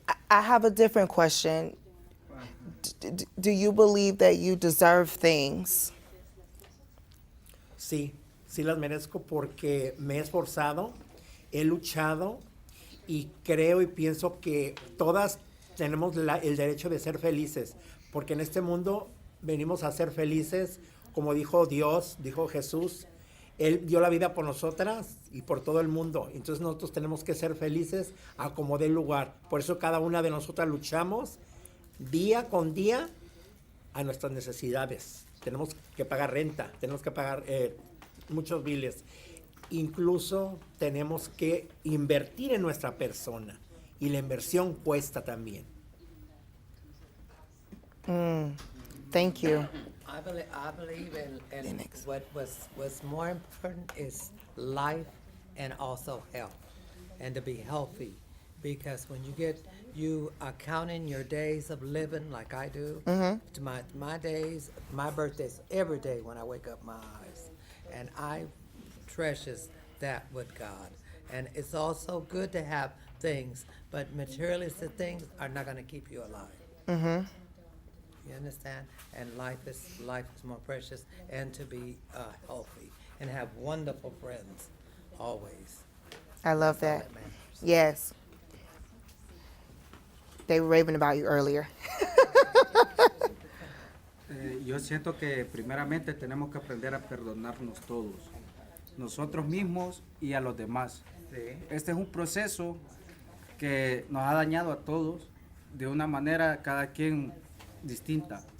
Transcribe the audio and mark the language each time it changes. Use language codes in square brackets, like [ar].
[en] I have a different question. Do you believe that you deserve things? [es] Sí, sí las merezco porque me he esforzado, he luchado y creo y pienso que todas tenemos el derecho de ser felices, porque en este mundo venimos a ser felices, como dijo Dios, dijo Jesús. Él dio la vida por nosotras y por todo el mundo. Entonces nosotros tenemos que ser felices a como dé lugar. Por eso cada una de nosotras luchamos día con día a nuestras necesidades. Tenemos que pagar renta, tenemos que pagar muchos biles. Incluso tenemos que invertir en nuestra persona. Y la inversión cuesta también. [en] Thank you. I believe in what was more important is life and also health, and to be healthy. Because when you are counting your days of living like I do, to my days, my birthday's every day when I wake up my eyes. And I treasures that with God. And it's also good to have things, but materialistic things are not gonna keep you alive. You understand? And life is more precious, and to be healthy and have wonderful friends always. I love That's all that. matters. Yes. They were raving about you earlier. [es] Yo siento que primeramente tenemos que aprender a perdonarnos todos, nosotros mismos y a los demás. Este es un proceso que nos ha dañado a todos de una manera cada quien distinta.